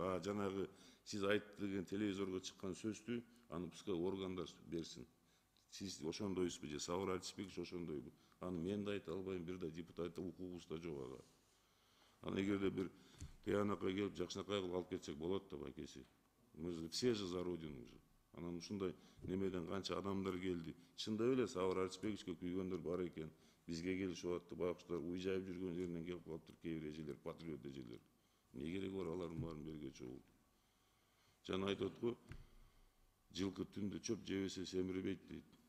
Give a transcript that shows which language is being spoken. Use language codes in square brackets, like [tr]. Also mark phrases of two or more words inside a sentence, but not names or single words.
[ky] Жанагы сиз айтты деген телевизорго чыккан сөздү аны пускай органдар берсин. Сиз ошондойсузбу же Сабыр Арыспекович ошондойбу? Аны мен да айта албайм, бир да депутат укугубуз да жок ага. Аны эгерде бир тыянакка келип жакшынакай кылып алып кетсек болот да байкеси. [ru] Мы же все же за родину же. [ky] Анан ушундай немеден канча адамдар келди. Чындап эле Сабыр Арыспековичке күйгөндөр бар экен. Бизге келишип атты, байкуштар уй жайып жүргөн жеринен келип калыптыр кээ бир эжелер, патриот эжелер. Эмне кереги бар алардын баарын берге чогулду. Жана айтат го, жылкы түндө чөп жебесе семирбейт дейт.